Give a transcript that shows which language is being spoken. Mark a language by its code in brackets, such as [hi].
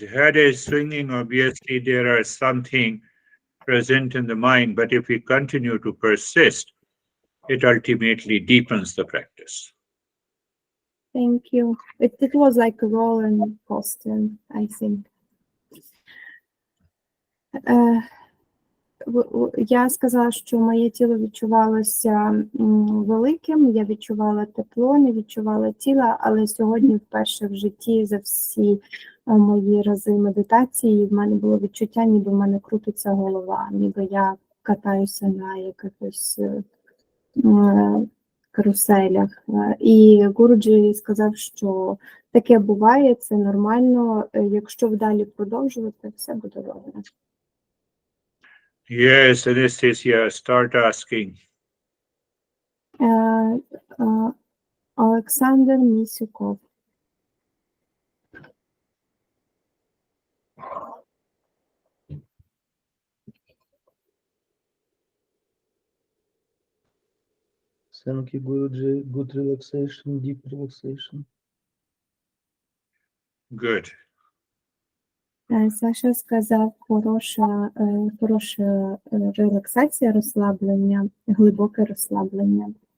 [en] Head is swinging, obviously there are something present in the mind, but if we continue to persist, it ultimately deepens the practice. Thank you. It was like a roller coaster, I think. [uk] Я сказала, що моє тіло відчувалося великим, я відчувала тепло, не відчувала тіла, але сьогодні вперше в житті за всі мої рази медитації в мене було відчуття, ніби в мене крутиться голова, ніби я катаюся на якихось каруселях. І Гуруджі сказав, що таке буває, це нормально, якщо вдалі продовжувати, все буде добре. [en] Yes, Anastasia, start asking. [uk] Олександр Місюков. [en] Thank you, Guruji. Good relaxation, deep relaxation. Good. [uk] Саша сказав, хороша релаксація, розслаблення, глибоке розслаблення.